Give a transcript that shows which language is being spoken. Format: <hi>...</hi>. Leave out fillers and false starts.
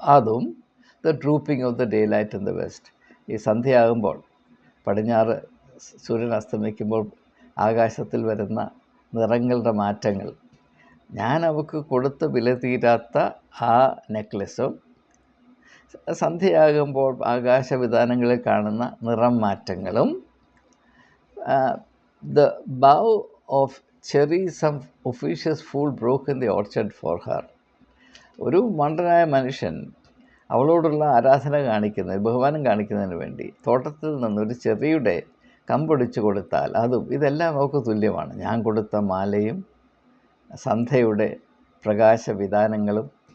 <ml>അതും</ml> <en>The drooping of the daylight in the west.</en> <ml>ഈ സന്ധ്യയാകുമ്പോൾ, പടിഞ്ഞാറ് സൂര്യൻ അസ്തമിക്കുമ്പോൾ ആകാശത്തിൽ വരുന്ന നിറങ്ങളുടെ മാറ്റങ്ങൾ, ഞാൻ അവൾക്ക് കൊടുത്ത് വില തീരാത്ത ആ നെക്ലസും സന്ധ്യയാകുമ്പോൾ ആകാശവിതാനങ്ങളിൽ കാണുന്ന നിറം മാറ്റങ്ങളും,</ml> <en>the bough of cherry some officious fool broke in the orchard for her.</en> <ml>ഒരു മണ്ടനായ മനുഷ്യൻ അവളോടുള്ള ആരാധന കാണിക്കുന്നതിന്, ബഹുമാനം കാണിക്കുന്നതിന് വേണ്ടി തോട്ടത്തിൽ നിന്നൊരു ചെറിയുടെ കമ്പൊടിച്ചു കൊടുത്താൽ അതും, ഇതെല്ലാം അവൾക്ക് തുല്യമാണ്. ഞാൻ കൊടുത്ത മാലയും സന്ധ്യയുടെ പ്രകാശവിതാനങ്ങളും.</ml>